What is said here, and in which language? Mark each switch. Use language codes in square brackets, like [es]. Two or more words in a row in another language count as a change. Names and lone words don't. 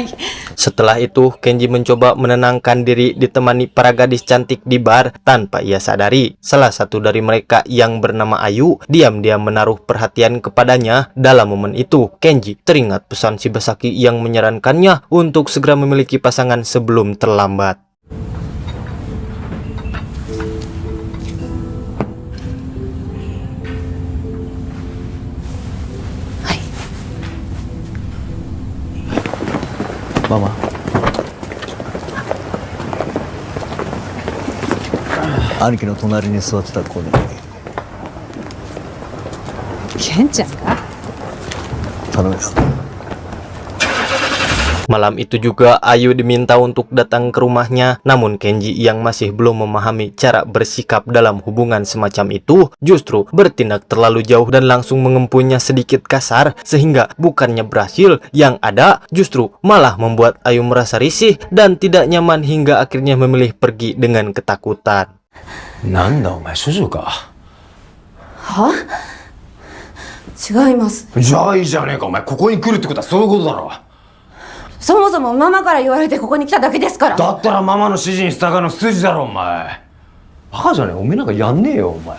[id] Setelah itu, Kenji mencoba menenangkan diri ditemani para gadis cantik di bar. Tanpa ia sadari, salah satu dari mereka yang bernama Ayu diam-diam menaruh perhatian kepadanya. Dalam momen itu, Kenji teringat pesan Shibasaki yang menyarankannya untuk segera memiliki pasangan sebelum terlambat. Mama. [ja] 兄貴の隣に座ってた子にケンちゃんが頼むよ。 [id] Malam itu juga Ayu diminta untuk datang ke rumahnya, namun Kenji yang masih belum memahami cara bersikap dalam hubungan semacam itu justru bertindak terlalu jauh dan langsung mengempunya sedikit kasar, sehingga bukannya berhasil, yang ada justru malah membuat Ayu merasa risih dan tidak nyaman hingga akhirnya memilih pergi dengan ketakutan. [ja] なんだお前処女か。は？違います。じゃあいいじゃねえか。お前ここに来るってことはそういうことだろ。そもそもママから言われてここに来ただけですから。だったらママの指示に従うの筋だろお前。バカじゃねえ。おめえなんかやんねえよお前。